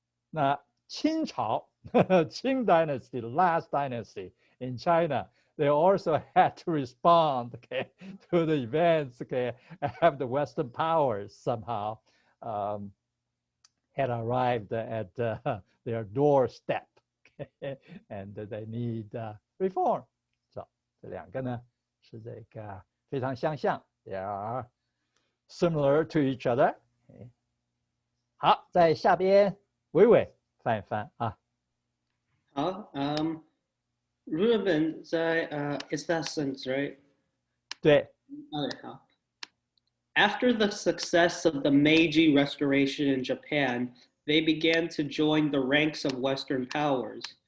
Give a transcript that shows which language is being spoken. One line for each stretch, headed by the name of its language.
English: 那清朝Qing Dynasty, the last dynasty in China, they also had to respond to the events, have the Western powers somehow had arrived at their doorstep, and they need reform.
Chinese: So 这两个呢是这个非常相像 ，
English: they are similar to each other.
Chinese: 好，在下边伟伟翻一翻啊。好，日本在
English: is that sense right？
Chinese: 对。 Okay, 好。
English: After the success of the Meiji Restoration in Japan, they began to join the ranks of Western powers.